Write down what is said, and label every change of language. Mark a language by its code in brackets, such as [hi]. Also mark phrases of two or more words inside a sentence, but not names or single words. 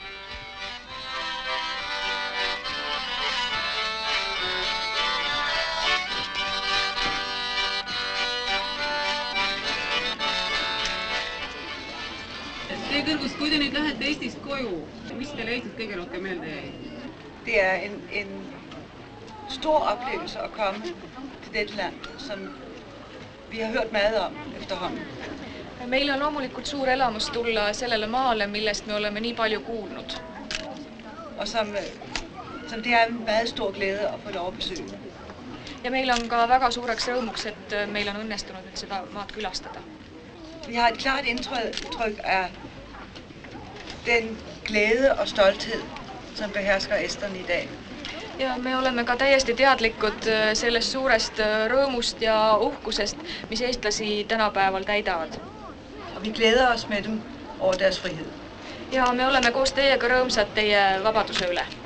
[et] See kõrgus, kui te nüüd lähete Eestist koju, mis teile Eestist kõige rohkem meelde jäi? [da] Det en stor oplevelse at komme til dette land, som vi har hørt meget om efterhånden. [et] Meil on loomulikult suur elamus tulla sellele maale, millest me oleme nii palju kuulnud. [da] Og som det er en meget stor glæde at få lov at besøge. [et] Ja meil on ka väga suureks rõõmuks, et meil on õnnestunud nüüd seda maad külastada. [da] Vi har et klart indtryk af den glæde og stolthed, som behersker esterne i dag. [et] Ja me oleme ka täiesti teadlikud sellest suurest rõõmust ja uhkusest, mis eestlasi tänapäeval täidavad. [da] Og vi glæder os med dem over deres frihed. [et] Ja me oleme koos teiega rõõmsad teie vabaduse üle.